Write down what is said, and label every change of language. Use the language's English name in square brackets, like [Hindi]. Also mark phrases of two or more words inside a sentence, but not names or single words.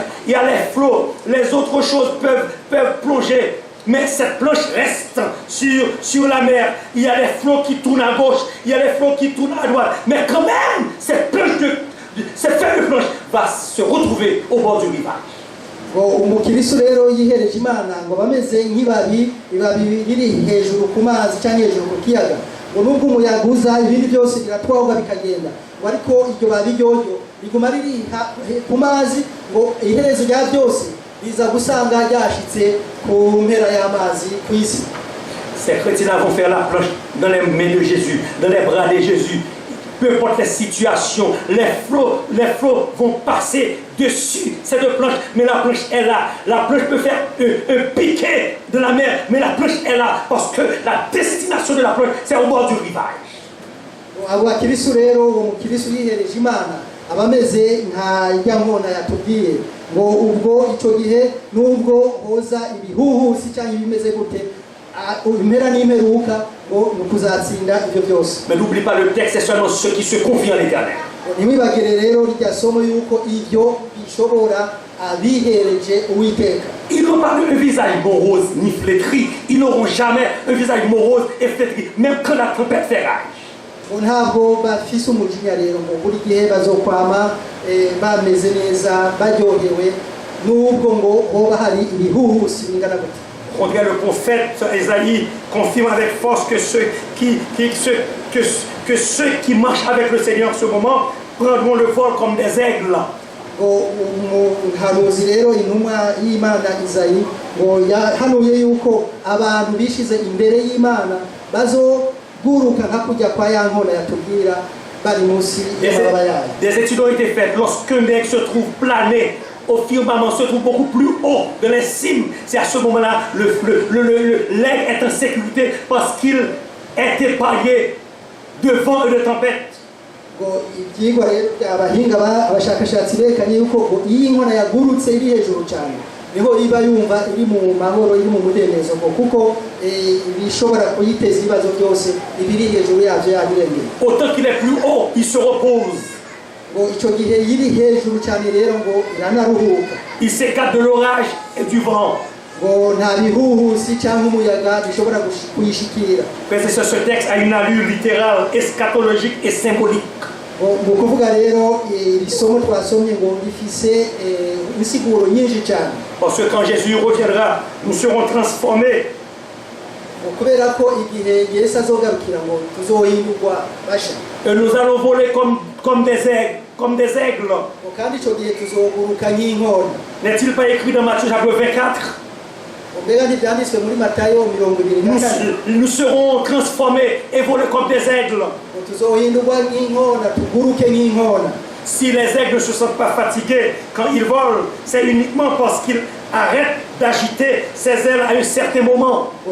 [French] Il y a les flots, les autres choses peuvent plonger. Mais cette planche reste sur la mer. Il y a les flots qui tournent à gauche, il y a les flots qui tournent à droite. Mais quand même, cette feuille de planche va se retrouver au bord du rivage. [Rundi] umukiristo rero yihereje Imana ngo bameze nk'ibabi riri hejuru ku mazi cyangwa hejuru ku kiyaga ngo nubwo umuyaga uza ibindi byose biratwagwa bikagenda ngo ariko iryo babi ryoryo riguma riri ku mazi ngo iherezo rya byose biza gusanga ryashitse ku mpera y'amazi ku isi. [French] Ces chrétiens vont faire la planche dans les mains de Jésus, dans les bras de Jésus. Peu importe les situations, les flots vont passer dessus cette planche, mais la planche est là. La planche peut faire un piquet de la mer, mais la planche est là parce que la destination de la planche, c'est au bord du rivage. [Rundi] abo bakirisu rero umukirisu yihereje Imana abameze nka ijya nkona yatubwiye ngo ubwo icyo gihe nubwo hoza ibihuhusi cyangwa ibimeze gute impera n'imperuka ngo nukuzatsinda ibyo byose. [French] Mais n'oublie pas le texte, c'est seulement ceux qui se confient en l'Éternel. [Rundi] Ntibibagire rero rya somo yuko ibyo bishobora abihereje Uwiteka. [French] Ils n'ont pas un visage morose ni flétri. Ils n'auront jamais un visage morose et flétri, même quand la tempête fait rage. [Rundi] Ntabwo bafise umujinya rero ngo buri gihe bazokwama bameze neza baryohewe nubwo ngo hoba hari ibihuhusi bingana gute. [French] Regarde, le prophète Ésaïe confirme avec force que ceux qui marchent avec le Seigneur en ce moment prendront le vol comme des aigles. [Rundi] Umuhanuzi rero intumwa y'Imana Isayi ngo yahanuye yuko abantu bishize imbere y'Imana bazoguruka nka kujya kwa ya nkona yatubwira bari munsi y'amababa yayo. [French] Des études ont été faites. Lorsqu'un aigle se trouve plané au firmament, se trouve beaucoup plus haut de les cimes, c'est à ce moment-là l'aigle est en sécurité parce qu'il est épargné de vent et de tempête. [Rundi] Ibyigwa rero abahinga abashakashatsi berekanye yuko ngo iyi nkona yagurutse iri hejuru cyane niho iba yumva iri mu mahoro iri mu mudendezo kuko bishobora kuyiteza ibibazo byose ibiri hejuru yabyo yabirengeye. [French] Autant qu'il est plus haut, il se repose. [Rundi] Ngo icyo gihe yiri hejuru cyane rero ngo iranaruhuka. [French] Il s'écarte de l'orage et du vent. [Rundi] Ngo nta bihuhusi cyangwa umuyaga bishobora kuyishikira. [French] Ce texte a une allure littérale, eschatologique et symbolique. [Rundi] Mu kuvuga rero isomo twasomye ngo rifise insiguro nyinshi cyane. [French] Parce que quand Jésus reviendra, nous serons transformés. [Rundi] Kubera ko igihe Yesu azogarukira ngo tuzohindurwa basha. [French] Et nous allons voler comme des aigles. [Rundi] Kandi icyo gihe tuzoguruka nk'inkona. [French] N'est-il pas écrit dans Matthieu chapitre 24? Nous serons transformés et volés comme des aigles. Si les aigles ne se sentent pas fatigués quand ils volent, c'est uniquement parce qu'ils arrêtent d'agiter ses ailes à un certain moment.